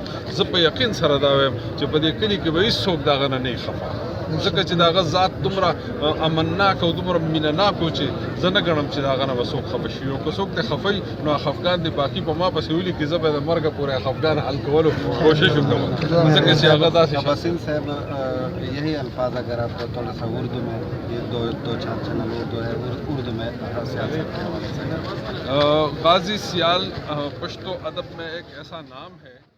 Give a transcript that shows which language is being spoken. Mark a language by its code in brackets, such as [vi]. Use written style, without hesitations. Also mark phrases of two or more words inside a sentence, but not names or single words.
[ps] زه په یقین سره دا وایم چې په دې کلي کې به هېڅوک د هغه نه نه خفه ځکه چې د هغه ذات دومره امنناک او دومره مینهناک و چې زه نه ګڼم چې د هغه نه به څوک خفه شي او که څوک دې خفه وي نو خفګان دې باقي په ما پسې ولیکي زه به د مرګه پورې خفګان حل کولو کوشش وکړم ځکه چې هغه داسې [ur] وسیم صاحب یہی الفاظ اگر آپ کو تھوڑا سا اردو میں یہ دو چار چینل اردو ہے اردو میں سیاست کے حوالے سے غازی سیال پشتو ادب میں ایک ایسا نام ہے